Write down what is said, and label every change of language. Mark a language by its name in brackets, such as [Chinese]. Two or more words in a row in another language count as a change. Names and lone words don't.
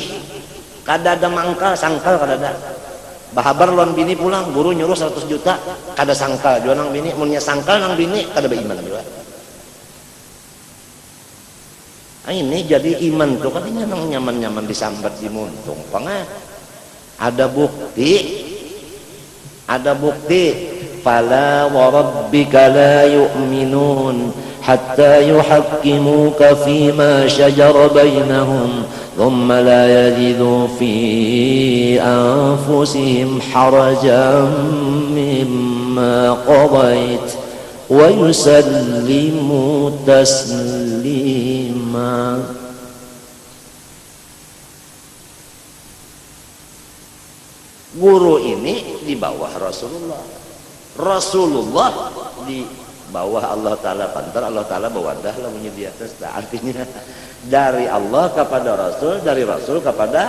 [Banjar] Kada ada mangkal, sangkal kada ada. Bahabar lawan bini pulang, guru nyuruh 100 juta, kada sangkal. Jual nang bini, munnya sangkal nang bini, kada beriman juga. Nah, ini jadi iman tuh kan ini nang nyaman-nyaman disambat di muntung. Pangah ada bukti. [Arabic] فلا وربك لا يؤمنون حتى يحكمك فيما شجر بينهم ثم لا يجد في أنفسهم حرجا مما قضيت ويسلم تسليما. [Banjar] Guru ini di bawah Rasulullah, Rasulullah di bawah Allah Ta'ala. Pantar Allah Ta'ala bawadah lah di atas. Artinya dari Allah kepada Rasul, dari Rasul kepada.